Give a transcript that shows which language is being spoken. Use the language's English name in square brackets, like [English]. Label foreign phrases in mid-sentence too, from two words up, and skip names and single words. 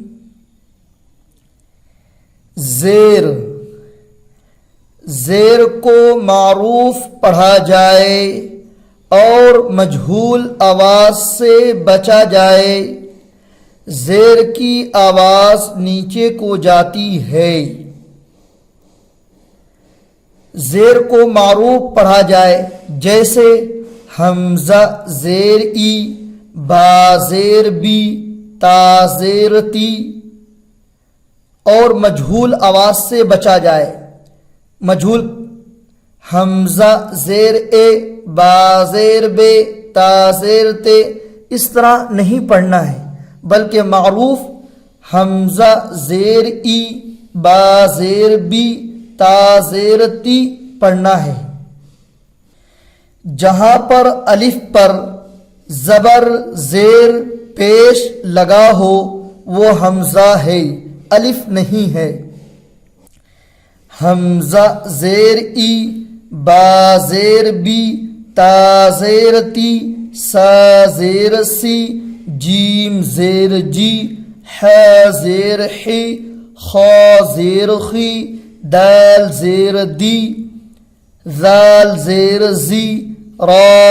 [Urdu] زیر کو معروف پڑھا جائے اور مجہول آواز سے بچا جائے۔ زیر کی آواز نیچے کو جاتی ہے۔ زیر کو معروف پڑھا جائے جیسے حمزہ زیر ای، با زیر بی، تا زیر تی، اور مجہول آواز سے بچا جائے۔ مجہول حمزہ زیر اے، با زیر بے، تا زیر تے، اس طرح نہیں پڑھنا ہے، بلکہ معروف حمزہ زیر ای، با زیر بی، تا زیر تی پڑھنا ہے۔ جہاں پر الف پر زبر زیر پیش لگا ہو وہ حمزہ ہے، الف نہیں ہے۔ حمزہ زیر ای، با زیر بی، تا زیر تی، سا زیر سی، جیم زیر جی، ح زیر حی، خا زیر خی، دال زیر دی، ذال زیر زی، را